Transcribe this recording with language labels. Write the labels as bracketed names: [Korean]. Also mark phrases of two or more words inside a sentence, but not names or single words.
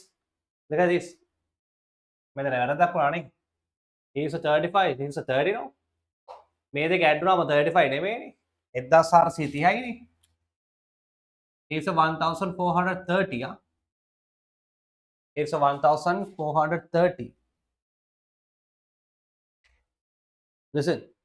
[English] Look at this. [Sinhala] මෙතන වැරද්දක් වුණා නේ. [English] Here's a 35. Here's a 30 no. [Sinhala] මේ දෙක ඇඩ් වුණාම 35 නෙමෙයිනේ. 1430යි නේ. [English] Here's a 1430. Here's a 1430. Listen.